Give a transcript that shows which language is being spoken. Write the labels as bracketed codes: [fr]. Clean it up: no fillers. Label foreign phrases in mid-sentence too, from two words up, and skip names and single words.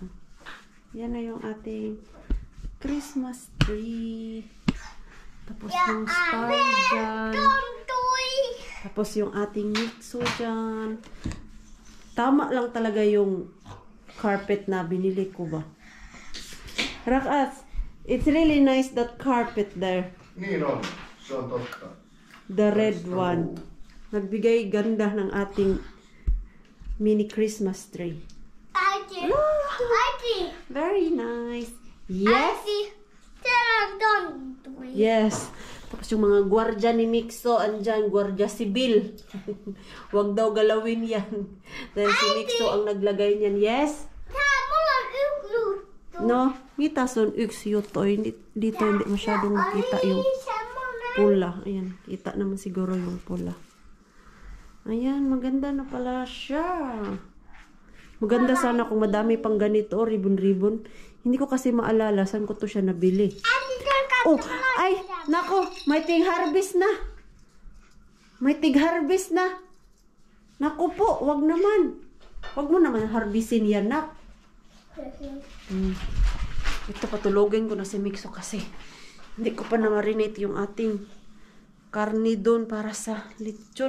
[tl] Yan na yung ating [en] Christmas tree. [tl] Tapos yung star dyan. [fi] Tontui! [tl] Tapos yung ating Mikso dyan. Tama lang talaga yung carpet na binili ko ba. [fi] Rakas, [en] it's really nice that carpet there. [fi] Niin on, se on totta. [en] The red one. [tl] Nagbigay ganda ng ating [en] mini Christmas tree. [fi] Äiti! Äiti! [en] Very nice. Yes. [fi] Äiti! Täällä on tontui. [en] Yes. [tl] Tapos yung mga gwardya ni Mikso, andyan, gwardya sibil. Huwag daw galawin yan. Dahil si Mikso ang naglagay niyan. [en] Yes? [fi] Tää mulla on yksi juttu. No, mitä sun yksi juttu? [tl] Dito hindi masyadong makita yung [fi] semmonen. [tl] pula. Ayan, kita naman siguro yung pula. Ayan, maganda na pala siya. Maganda sana kung madami pang ganito, ribbon-ribbon. Hindi ko kasi maalala saan ko to siya nabili. [fi] Äiti, tää [tl] Oh, ay, nako, may tig-harvest na. May tig-harvest na. Naku po, wag naman. Wag mo naman harvestin yan, nak. Ito, patulogin ko na si Mikso kasi Hindi ko pa na-marinate yung ating karne doon para sa lechon.